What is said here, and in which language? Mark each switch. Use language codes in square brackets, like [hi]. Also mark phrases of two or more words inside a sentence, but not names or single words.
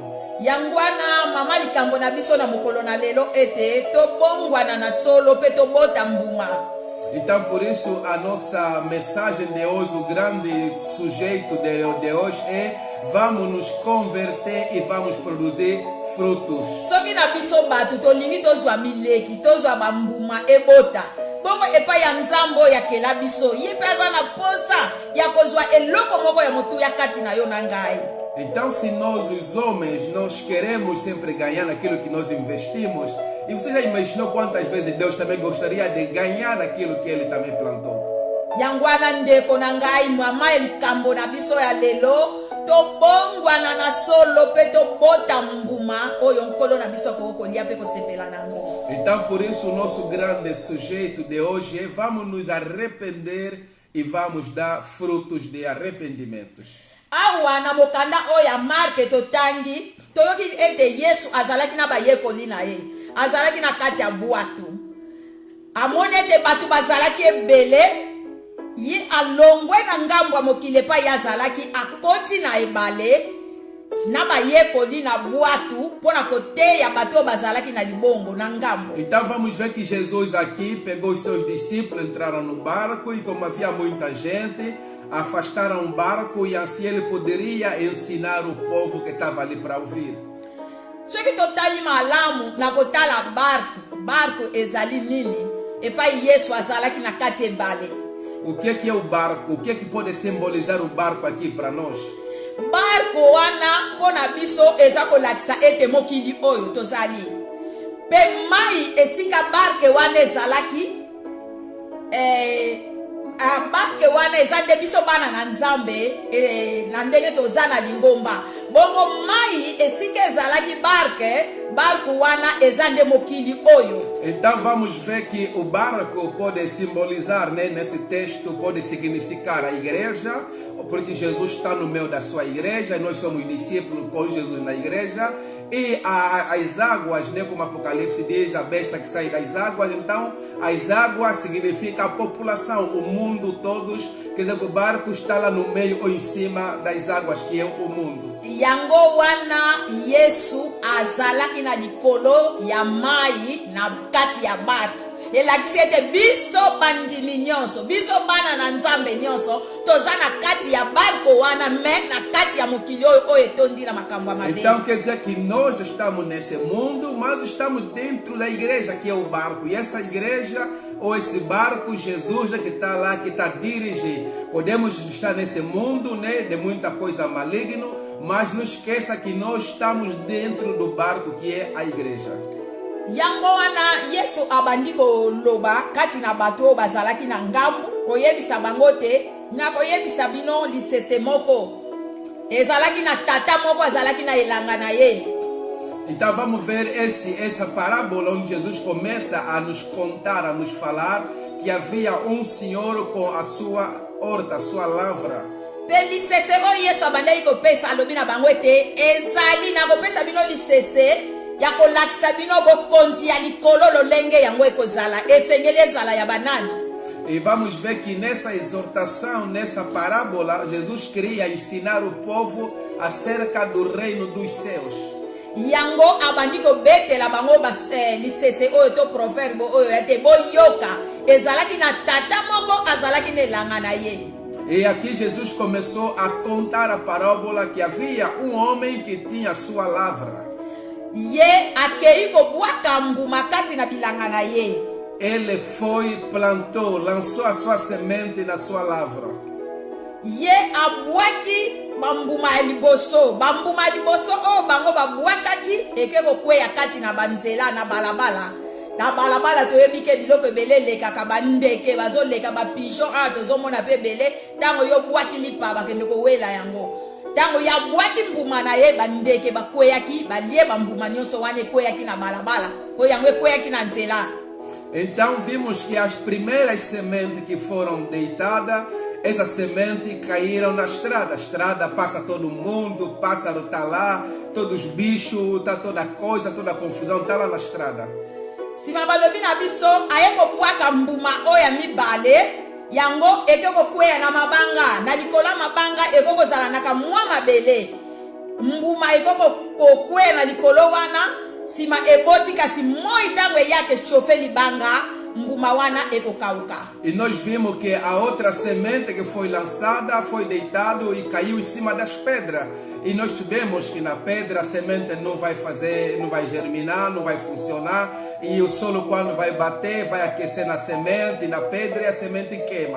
[ln] Yangwana mama likambo na biso na mokolo na lelo ete to bongwana na solo pe to bota mbuma. [pt] Então, por isso, a nossa mensagem de hoje, o grande sujeito de hoje é: vamos nos converter e vamos produzir frutos. [ln] Soki na biso batu tolingi tozwa mileki tozwa bambuma ebota bongo epai ya nzambo ya kela biso ye pe aza na posa ya kozwa eloko moko ya motu ya kati na yo na ngai. [pt] Então, se nós os homens nós queremos sempre ganhar naquilo que nós investimos, e você já imaginou quantas vezes Deus também gostaria de ganhar naquilo que ele também plantou? [ln] Yangwana ndeko na ngai mama elikambo na biso ya lelo tobongwana na solo pe tobota mbuma oyo nkolo na biso kokolia pe kosepela nango. [pt] Então, por isso, o nosso grande sujeito de hoje é: vamos nos arrepender e vamos dar frutos de arrependimentos. [ln] Awa na mokanda oya marke totangi toyoki ete Yesu azalaki na bayekoli na ye azalaki na kati ya bwatu amoni ete batu bazalaki ebele ye alongwe na ngambo ya mokili epai azalaki akoti na ebale na bayekoli na bwatu mpona koteya bato oyo bazalaki na libongo na ngambo. [pt] Então vamos ver que Jesus aqui pegou os seus discípulos, entraram no barco e como havia muita gente, afastaram o barco e assim ele poderia ensinar o povo que estava ali para ouvir. [ln] Soki totali malamu na kotala barco ezali nini epai Yesu azalaki na kati ebale. [pt] O que é o barco? O que pode simbolizar o barco aqui para nós? [ln] Barco wana pona biso eza kolakisa ete mokili oyo tozali pe mai esika barke wana ezalaki barke wana eza nde biso bana na nzambe na ndenge toza na lingomba bongo mai esika ezalaki barke wana eza nde mokili oyo. [pt] Então vamos ver que o barco pode simbolizar, né, nesse texto, pode significar a igreja, porque Jesus está no meio da sua igreja, e nós somos discípulos com Jesus na igreja, e as águas, né, como Apocalipse diz, a besta que sai das águas, então as águas significa a população, o mundo, todos, quer dizer que o barco está lá no meio ou em cima das águas, que é o mundo. [ln] Yango wana Yesu azalaki na likolo ya mai na kati ya bato. Elakisi ete biso bandimi nyonso, biso bana na Nzambe nyonso, toza na kati ya barko wana, me na kati ya mokili oyo etondi na makambo ya mabe. [pt] Então quer dizer que nós estamos nesse mundo, mas estamos dentro da igreja, que é o barco. E essa igreja, ou esse barco, Jesus é que está lá, que está dirigindo. Podemos estar nesse mundo, né, de muita coisa maligna, mas não esqueça que nós estamos dentro do barco, que é a igreja. [ln] Yango wana Yesu abandi koloba kati na bato oyo bazalaki na ngambu koyebisa bango te na koyebisa bino lisese moko ezalaki na tata moko azalaki na elanga na ye. [pt] Então vamos ver essa parábola onde Jesus começa a nos contar, a nos falar que havia um senhor com a sua horta, a sua lavra. [ln] Pe lisese oyo Yesu abandaki kopesa alobi na bango ete ezali na kopesa bino lisese ya kolakisa bino bokonzi ya likolo lolenge yango ekozala esengeli ezala ya banani. [pt] E vamos ver que nessa exortação, nessa parábola, Jesus queria ensinar o povo acerca do reino dos céus. [ln] Yango abandi kobetela bango lisese oyo to proverbe oyo ete boyoka ezalaki na tata moko azalaki na elanga na ye. [pt] E aqui Jesus começou a contar a parábola que havia um homem que tinha sua lavra. [ln] Ye akei kobwaka mbuma kati na bilanga na ye. [pt] Ele foi, plantou, lançou a sua semente na sua lavra. [ln] Ye abwaki bambuma ya liboso, bambuma ya liboso oyo bango babwakaki eke kokweya kati na banzela na balabala. Na balabala toyebi ke biloko ebele elekaka bandeke bazoleka bapigeon awa tozomona mpe ebele ntango yo bwaki lipa bakende kowela yango. Tango ya bwaki mbuma na ye bandeke bakweyaki balie bambuma nyonso wana ekweyaki na balabala oyo yango ekweyaki na nzela. [pt] Então vimos que as primeiras sementes que foram deitadas, essas sementes caíram na estrada. A estrada passa todo mundo, pássaro está lá, todos os bichos, tá toda coisa, toda a confusão está lá na estrada. [ln] Sima balobi na biso aye kobwaka mbuma oyo ya mibale yango ekoko kweya na mabanga na likola mabanga ekoko zala na kamwa mabele mbuma ekoko kokweya na likolo wana sima eboti kasi moi tango yake chofe libanga mbuma wana ekokauka. [pt] E nós vimos que a outra semente que foi lançada foi deitado e caiu em cima das pedras. E nós sabemos que na pedra a semente não vai germinar, não vai funcionar. E o solo quando vai bater, vai aquecer na semente, na pedra e a semente queima.